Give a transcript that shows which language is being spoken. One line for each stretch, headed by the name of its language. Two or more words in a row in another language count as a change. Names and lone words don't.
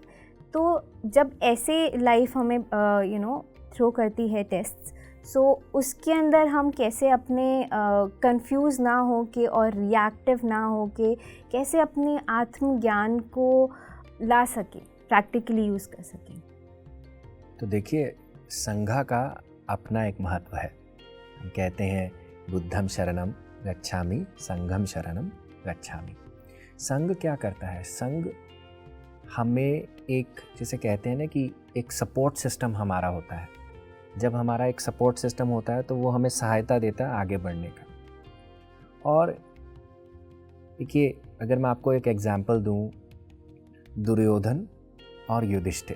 Hindi: तो जब ऐसे लाइफ हमें थ्रो करती है टेस्ट्स, सो उसके अंदर हम कैसे अपने कंफ्यूज ना हो के और रिएक्टिव ना हो के कैसे अपने आत्मज्ञान को ला सके,
English: practically use
Hindi: कर सकें। तो देखिए, संघा का अपना एक महत्व है। हम कहते हैं
Pali: बुद्धम शरणम गच्छामि, संघम शरणम गच्छामि।
Hindi: संघ क्या करता है? संघ हमें एक, जिसे कहते हैं ना कि एक
English: support system
Hindi: हमारा होता है। जब हमारा एक
English: support system
Hindi: होता है तो वो हमें सहायता देता है आगे बढ़ने का। और देखिए, अगर मैं आपको एक एग्जांपल दूं, दुर्योधन और युधिष्ठिर।